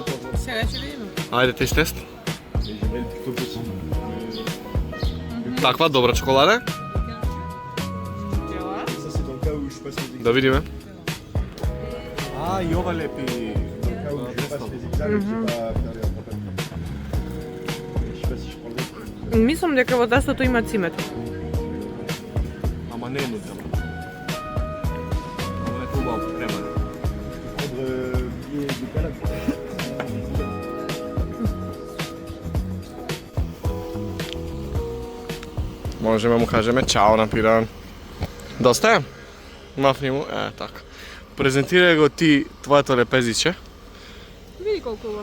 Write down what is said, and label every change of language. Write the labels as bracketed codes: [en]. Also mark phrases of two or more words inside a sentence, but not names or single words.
[mk] Сега ќе видиме. Ајде тест. Таква добра чоколада? Ела. [fr] Ça c'est dans le cas où je passe les examens. [mk] Да видиме. Ah, и ова лепи. [fr] Dans le cas où je passe les examens, je sais pas faire les rattrapages. Je sais pas si je prends le... [mk] Мислам дека во тестото има цимет. Ама не е нудела. Ама е хубаво премане. [fr] Prendre billet de Canada. [mk] Можеме му кажеме чао на Пиран. Доста е? Мафни му, така. Презентирај го ти твоето лепезиче Види колку убав.